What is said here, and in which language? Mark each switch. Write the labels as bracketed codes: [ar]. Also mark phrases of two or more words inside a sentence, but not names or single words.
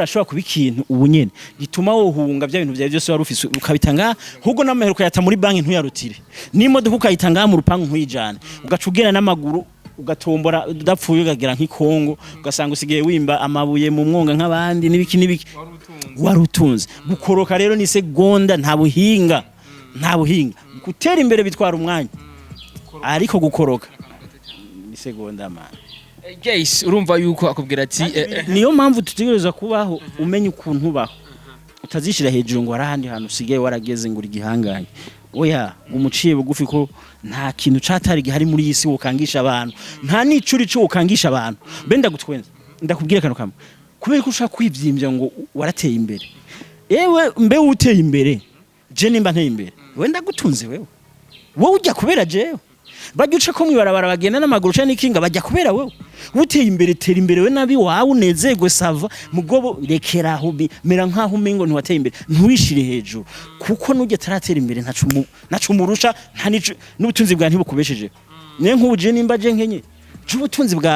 [rn] ashobora kuba ikintu ubunyene gituma wohunga bya bintu byawe byose wari ufise ukabitanga ahubwo n'amahero kuyata muri banki ntuyarutire n'imodoka ukayitanga mu rupangu nkuyijana ugacugera n'amaguru ugatombora udapfuye ugagira nk'ikongo ugasanga usigaye wimba amabuye mu mwonga nk'abandi nibiki warutunze gukoroka rero ni segonda nta buhinga gutera imbere bitwara umwanya ariko gukoroka ni segonda man guys urumva yuko akubwira ati niyo mpamvu tutegereza kubaho umenye ukuntu ubaho utazishira hejuru ngo arahandi hantu usigaye warageze ngo igihanganye oya umuciye bugufi ko nta kintu catari gihari muri yisi wokangisha abantu nta nicuri cyo wokangisha abantu benda gutwenza ndakubwira kano kamwe kubera ko ushaka kwivyimbya ngo warateye imbere ewe mbe uteye imbere je nimba nteye imbere wenda gutunze wewe ujya kubera jewe bagica ko mwibarabara bagenda n'amaguru cyane ikinga bajya kubera wewe uteye imbere tera imbere we nabi wawe unezego sava mugobo rekeraho mera nkaho umengo ntiwateye imbere ntuwishire hejuru kuko nujye taratera imbere ntacu murusha nta nico n'ubutunzi bwa ntibukubesheje ne nk'ubuje nimba je nkenye cy'ubutunzi